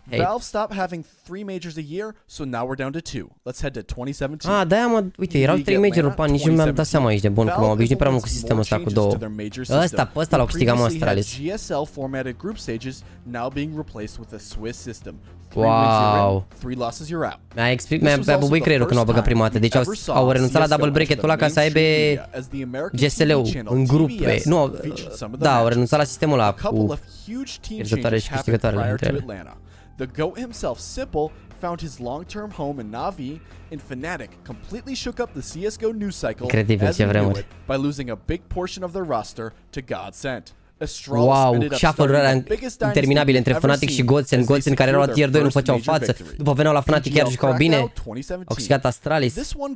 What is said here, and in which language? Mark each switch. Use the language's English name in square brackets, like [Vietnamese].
[English] Valve stopped having 3 majors a year, so now we're down to 2. Let's head to 2017. [Romanian] Ah, da, mă, uite, erau 3 major-uri, pa, nici nu mi-am dat seama aici de bun, că m-am obișnuit prea mult cu sistemul ăsta cu două. Ăsta, pe ăsta l-au câștigat Astralis. [English] GSL formatted group stages now being replaced with a Swiss system. Wow. 3 losses you're out. [Romanian] Mi-a bubuit creierul când au băgat prima dată. Deci au renunțat la double bracket-ul ăla ca să aibă GSL-ul în grupe. Nu, da, au renunțat la sistemul ăla cu pierzătoare și câștigătoarele între ele. [English] The GOAT himself, Simple, found his long-term home in Navi, and Fnatic completely shook up the CSGO news cycle as we knew it by losing a big portion of their roster to Godsent. [Romanian] Wow, shuffle-uri alea interminabile între Fnatic și Godsent. Godsent care erau la tier 2 nu făceau față. După veneau la Fnatic chiar jucau bine. Au câștigat Astralis.